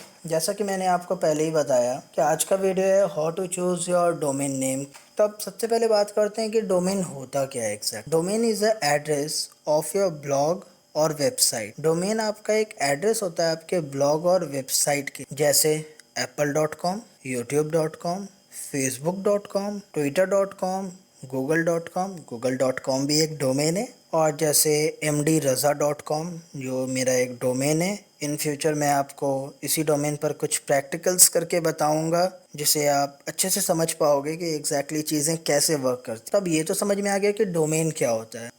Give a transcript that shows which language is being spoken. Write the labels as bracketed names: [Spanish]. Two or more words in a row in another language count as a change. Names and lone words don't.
[Hindi] जैसा कि मैंने आपको पहले ही बताया कि आज का वीडियो है [English] how to choose your domain name. [Hindi] तो अब सबसे पहले बात करते हैं कि डोमेन होता क्या है एग्जैक्ट। [English] domain is a address of your blog और वेबसाइट। [Hindi] डोमेन आपका एक एड्रेस होता है आपके ब्लॉग और वेबसाइट के, जैसे apple.com, youtube.com, facebook.com, twitter.com, google.com। google.com भी एक डोमेन है। और जैसे mdraza.com जो मेरा एक डोमेन है। [English] in future [Hindi] मैं आपको इसी डोमेन पर कुछ प्रैक्टिकल्स करके बताऊंगा जिसे आप अच्छे से समझ पाओगे कि एग्जैक्टली चीज़ें कैसे वर्क करती हैं। तब ये तो समझ में आ गया कि डोमेन क्या होता है।